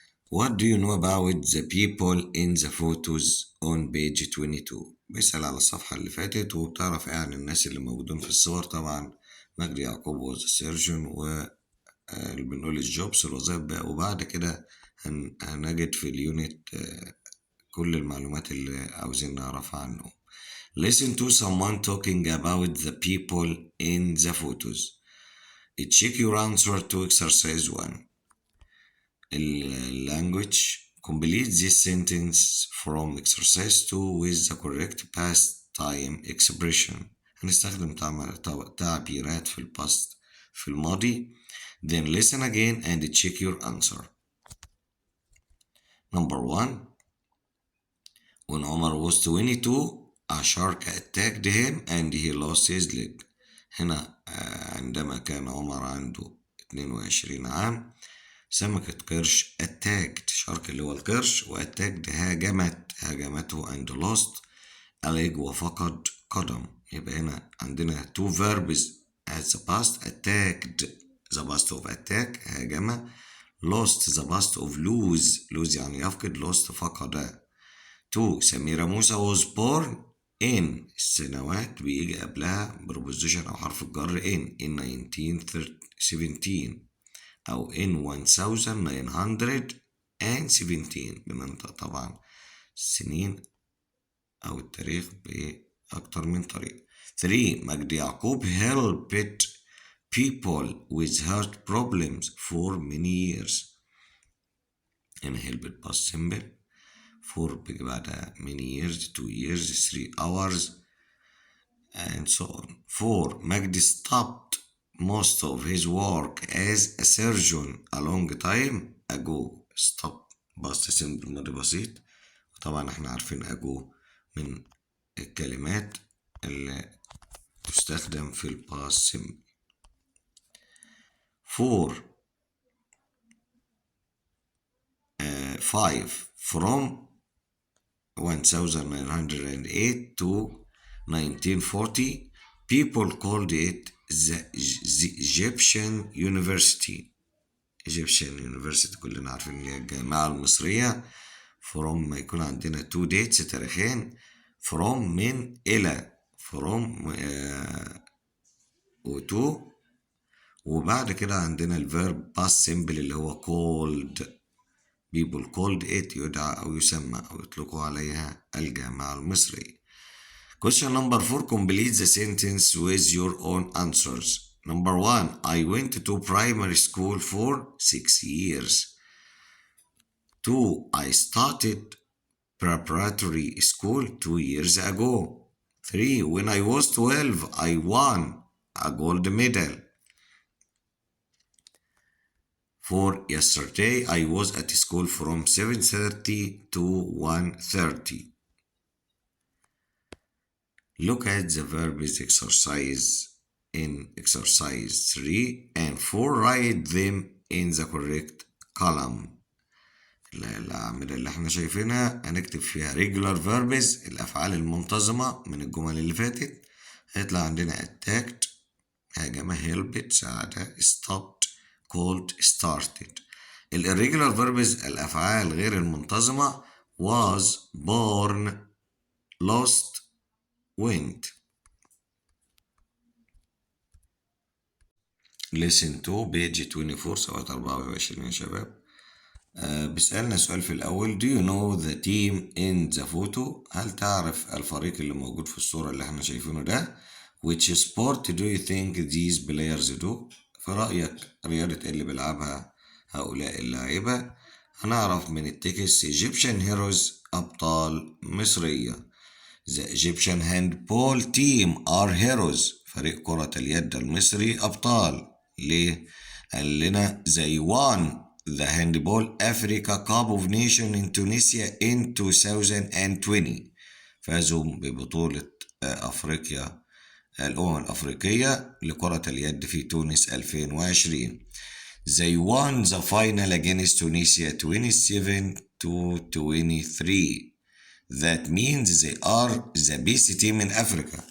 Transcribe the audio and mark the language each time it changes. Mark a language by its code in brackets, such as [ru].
[en] What do you know about the people in the photos on page 22؟ [ar] بيسأل على الصفحة اللي فاتت وبتعرف ايه عن الناس اللي موجودين في الصور. طبعا مجدي يعقوب [en] was a surgeon، [ar] و بنقول الجوبس الوظائف بقى. وبعد كده هنجد في اليونت كل المعلومات اللي عاوزين نعرفها عنه. [en] Listen to someone talking about the people in the photos. Check your answer to exercise 1. language. Complete this sentence from exercise 2 with the correct past time expression. [ar] هنستخدم تعبيرات في الباست في الماضي. [en] Then listen again and check your answer. Number 1. When Omar was 22, a shark attacked him and he lost his leg. [ar] هنا عندما كان عمر عنده 22 عام، سمكة قرش attacked شارك اللي هو القرش، وattacked هاجمته [en] and lost a leg [ar] وفقد قدم. يبقى هنا عندنا [en] two verbs as the past. attacked the past of attack هاجم. lost the past of lose [ar] يعني يفقد. [en] lost فقد. 2. [ar] سميرة موسى [en] was born in [ar] السنوات بيجي قبلها preposition أو حرف الجر in 1917 أو in 1917 بمنطق طبعا السنين أو التاريخ بأكتر من طريقة. 3. [en] مجدي يعقوب helped people with heart problems for many years. هنا helped past simple. 4 [ar] بيجي بعدها [en] many years 2 years 3 hours and so on. 4. مجدي stopped most of his work as a surgeon a long time ago. stop [ar] past simple ماضي بسيط. طبعا احنا عارفين ago من الكلمات اللي تستخدم في الباست simple. [en] 5 from 1908 to 1940 people called it the Egyptian University. [ar] Egyptian University كلنا عارفين ان هي الجامعة المصرية. from ما يكون عندنا two dates تاريخين. from من إلى from و to، وبعد كده عندنا الفيرب past simple اللي هو called. [en] people called it [ar] يدعى أو يسمى أو يطلقوا عليها الجامعة المصرية. [en] Question number 4. Complete the sentence with your own answers. Number 1. I went to primary school for 6 years. 2. I started preparatory school 2 years ago. 3. When I was 12, I won a gold medal. 4. Yesterday, I was at school from 7:30 to 1:30. Look at the verbs exercise in exercise 3 and 4. Write them in the correct column. [ar] الأعمدة اللي احنا شايفينها هنكتب فيها regular verbs الأفعال المنتظمة من الجمل اللي فاتت. هيطلع عندنا attacked هاجم، helped ساعد، stopped، called، started. irregular verbs الأفعال غير المنتظمة was، born، lost، went. [en] listen to page 24 [ar] صفحة 24 يا شباب. بيسألنا سؤال في الأول. [en] Do you know the team in the photo؟ [ar] هل تعرف الفريق اللي موجود في الصورة اللي احنا شايفينه ده؟ [en] Which sport do you think these players do؟ [ar] في رأيك رياضة اللي بيلعبها هؤلاء اللاعبة؟ هنعرف من التكست Egyptian heroes أبطال مصرية. [en] The Egyptian handball team are heroes. [ar] فريق كرة اليد المصري أبطال. ليه؟ قال لنا [en] they won the handball Africa Cup of Nations in Tunisia in 2020. [ar] فازوا ببطولة أفريقيا الأمم الأفريقية لكرة اليد في تونس 2020. [en] They won the final against Tunisia 27-23. That means they are the best team in Africa.